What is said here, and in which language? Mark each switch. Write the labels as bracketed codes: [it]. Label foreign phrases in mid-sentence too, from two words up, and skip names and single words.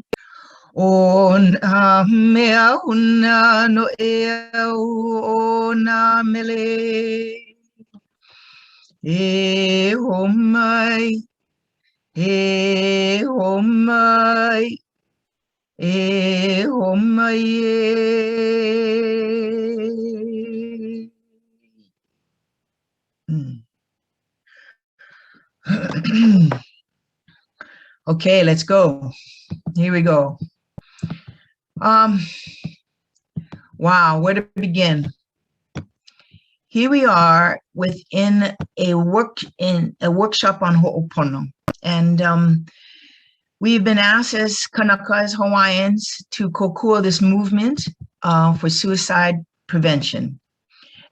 [haw] O nā mea huna no e au, o nā mele. E ho mai, e ho mai, e ho mai e. [en] Okay, let's go. Here we go. Wow, where to begin? Here we are within a workshop on Ho'opono, and we've been asked as kanaka, as Hawaiians, to kokua this movement for suicide prevention.